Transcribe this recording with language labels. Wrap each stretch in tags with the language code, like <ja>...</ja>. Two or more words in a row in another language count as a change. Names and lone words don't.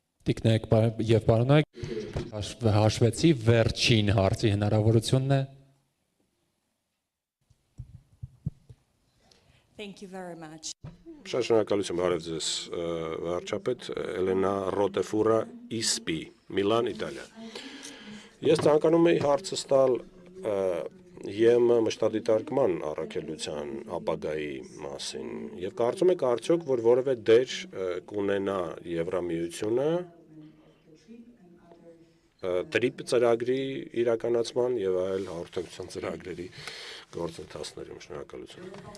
<hy>Տիկնայք եւ պարոնայք, հաշվեցի վերջին հարցի հնարավորությունն է։</hy> <en>Thank you very much.</en> <hy>Շատ շնորհակալություն, բարև ձեզ, վարչապետ Էլենա Ռոտեֆուրա Իսպի, Միլան, Իտալիա։ Ես ցանկանում եի հարցս տալ ԵՄ մշտադիտարկման առաքելության ապագայի մասին եւ կարծում եք արդյոք, որ որևէ դեր կունենա Եվրամիությունը տրիպ ծրագրի իրականացման եւ այլ հաղորդակցության ծրագրերի գործընթացներում։ Շնորհակալություն։</hy>